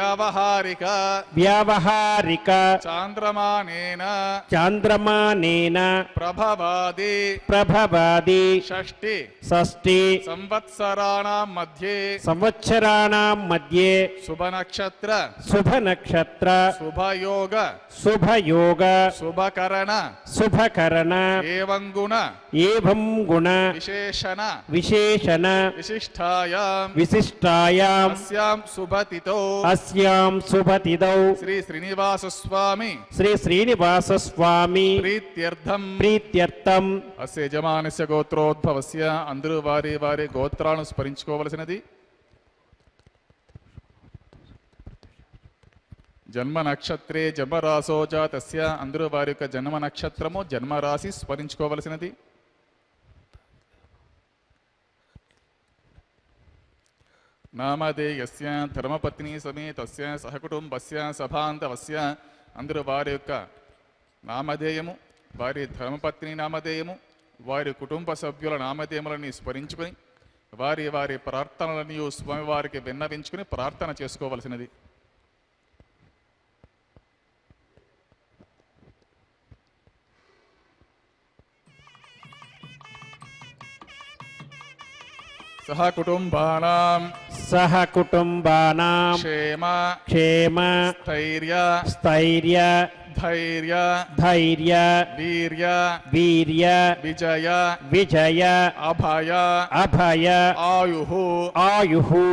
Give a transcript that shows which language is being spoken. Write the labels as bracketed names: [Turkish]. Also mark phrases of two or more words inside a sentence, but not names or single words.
[Sanskrit] व्यावहारिक चान्द्रमानेन प्रभवादि षष्टि संवत्सराणां मध्ये शुभनक्षत्र शुभयोग शुभकरण एवं गुण विशेषण विशिष्टायां अस्यां शुभतिथौ श्री श्रीनिवास स्वामी प्रीत्यर्थम अस्य यजमानस्य गोत्रोद्भवस्य [Telugu] అందరూ వారి గోత్రాలను స్మరించుకోవలసినది [Sanskrit] जन्म नक्षत्रे जन्मराशो जातस्य [Telugu] అందరూ వారి యొక్క జన్మ నక్షత్రము జన్మరాశి స్మరించుకోవలసినది [Sanskrit] नामधेयस्य धर्मपत्नि समेतस्य सहकुटुंबस्य सभांतवस्य [Telugu] అందరూ వారి యొక్క నామధేయము వారి ధర్మపత్ని నామధేయము వారి కుటుంబ సభ్యుల నామధేయములని స్మరించుకొని వారి ప్రార్థనలని స్వామివారికి విన్నవించుకుని ప్రార్థన చేసుకోవలసినది [Sanskrit] सह कुटुंबानां क्षेम स्थैर्य धैर्य वीर्य विजय अभय आयुः